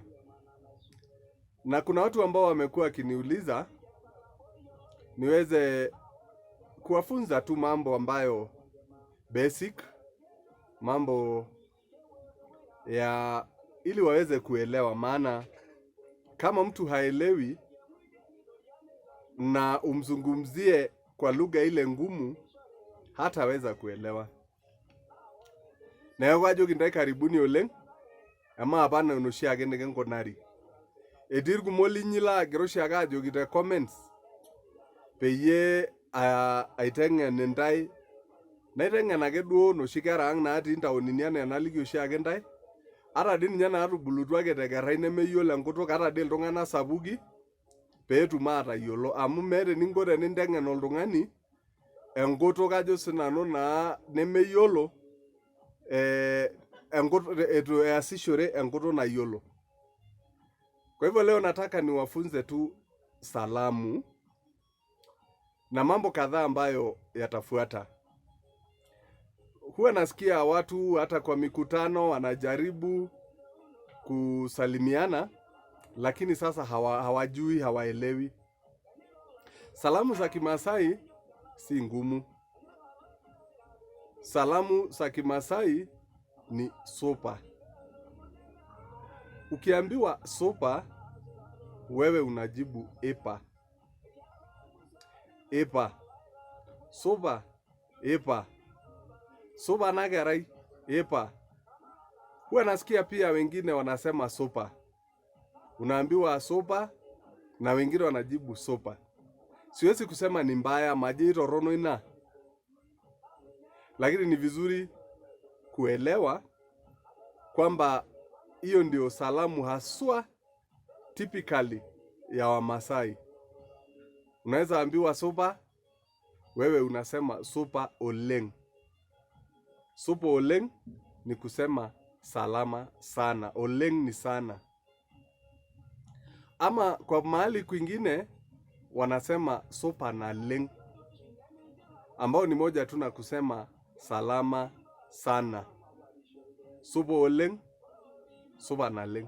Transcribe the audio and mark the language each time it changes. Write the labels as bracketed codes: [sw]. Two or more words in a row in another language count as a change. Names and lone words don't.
[sw] Na kuna watu ambao wamekuwa wakiniuliza niweze kuwafunza tu mambo ambayo basic, mambo ya ili waweze kuelewa, maana kama mtu haelewi na umzungumzie kwa lugha ile ngumu, hataweza kuelewa. [mas] Na yawajo kindai karibuni oleng, ama hapana unoshi age ngenkonari. Edirgu moli nyila geroshi agajo gita comments peye aitengen ntai naitengen ake duo noshi kera ang natii ntaonini ana enaliki oshi ake ntai. Ata dii ninye naatubulutua ake tekerai nemeyiolo enkutuk, ata dii iltung'anak sapuki peetum atayiolo, amu meeta eninko tenintengen oltung'ani enkutuk ajo sinanu naa nemeyiolo enkutuk etu easishore enkutuk nayiolo. [sw] Kwa hivyo leo nataka niwafunze tu salamu na mambo kadhaa ambayo yatafuata. Huwa nasikia watu hata kwa mikutano wanajaribu kusalimiana, lakini sasa hawajui, hawaelewi. Salamu za Ki-Maasai si ngumu. Salamu za Ki-Maasai ni sopa. Ukiambiwa sopa, wewe unajibu epa. [mas] Epa. Sopa, epa. Sopa nagerai, epa. [sw] Huwa nasikia pia wengine wanasema sopa. Unaambiwa sopa na wengine wanajibu sopa. Siwezi kusema ni mbaya, [mas] majito rono ina. [sw] Lakini ni vizuri kuelewa kwamba hiyo ndio salamu haswa typically ya Wamasai. Unaweza ambiwa sopa, wewe unasema [mas] sopa oleng. Sopa oleng [sw] ni kusema salama sana. Oleng ni sana. Ama kwa mahali kwingine wanasema [mas] sopa na leng, [sw] ambao ni moja tu na kusema salama sana. [mas] Sopa oleng, sopa na leng.